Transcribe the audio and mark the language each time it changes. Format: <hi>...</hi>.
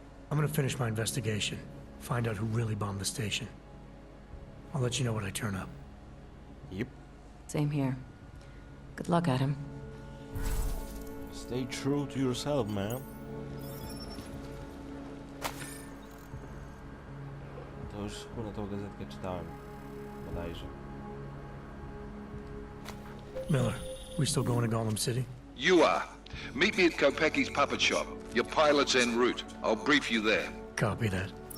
<en>I'm gonna finish my investigation, find out who really bombed the station. I'll let you know when I turn up. Yep. Same here. Good luck, Adam. Stay true to yourself, man.</en> <pl>To już kurwa tą gazetkę czytałem. Bodajże.</pl> <en>Miller, we still going to Gollum City? You are. Meet me at Kopecki's puppet shop. Your pilot's en route. I'll brief you there. Copy that.</en>